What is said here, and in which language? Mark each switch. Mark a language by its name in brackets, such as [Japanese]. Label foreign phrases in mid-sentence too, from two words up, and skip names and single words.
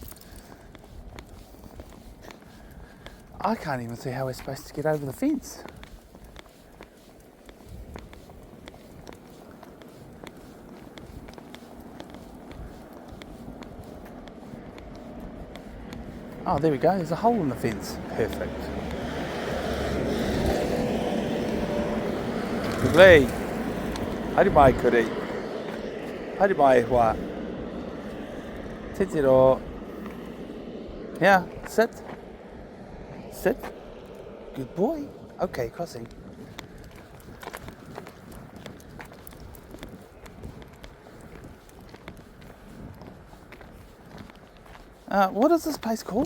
[English] I can't even see how we're supposed to get over the fence. Oh, there we go. There's a hole in the fence. Perfect. Quigley. [Māori] Haere mai kuri. Haere mai hua. Te tiro. [English] Yeah, sit. Sit. Good boy. Okay, crossing. What is this place called?